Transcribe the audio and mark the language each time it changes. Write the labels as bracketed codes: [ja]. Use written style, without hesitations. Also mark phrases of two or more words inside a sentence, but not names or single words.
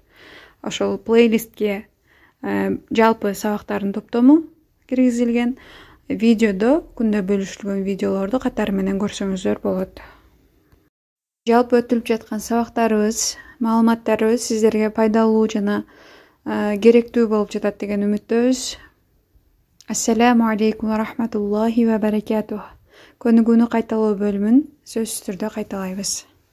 [ky] Ошол плейлистке жалпы сабактардын топтому киргизилген, видеодо күндө бөлүшүлгөн видеолорду катары менен көрсөңүздөр болот. Жалпы өтүлүп жаткан сабактарыбыз, маалыматтарыбыз сиздерге пайдалуу жана керектүү болуп жатат деген үмүттөбүз. [ar] السلام عليكم ورحمة الله وبركاته. [ky] көнүгүүнү кайталоо бөлүмүн сөзсүз түрдө кайталайбыз.